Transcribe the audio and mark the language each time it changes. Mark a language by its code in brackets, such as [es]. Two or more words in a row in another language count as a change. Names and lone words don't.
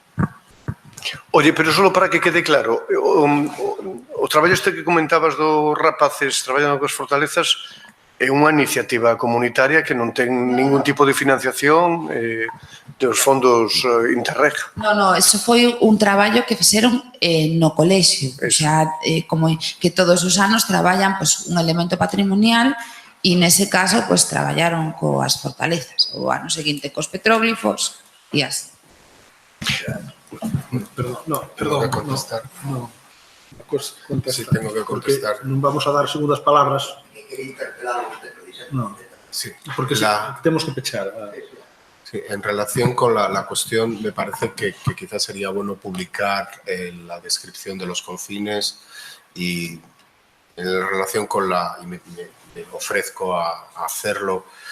[gl] Oye, pero só para que quede claro, o traballo este que comentabas dos rapaces traballando coas fortalezas é unha iniciativa comunitaria que non ten ningún tipo de financiación dos fondos Interreg. Non, eso foi un traballo que fixeron no colexio, o sea, como que todos os anos traballan un elemento patrimonial e nese caso traballaron coas fortalezas, o ano seguinte cos petróglifos e así. [es] Perdón. Tengo que contestar. No. Sí, tengo que contestar. Non vamos a dar segundas palabras. No. Sí. Porque tenemos que pechar. Sí, en relación con la cuestión, me parece que quizás sería bueno publicar la descripción de los confines y en relación con y me ofrezco a hacerlo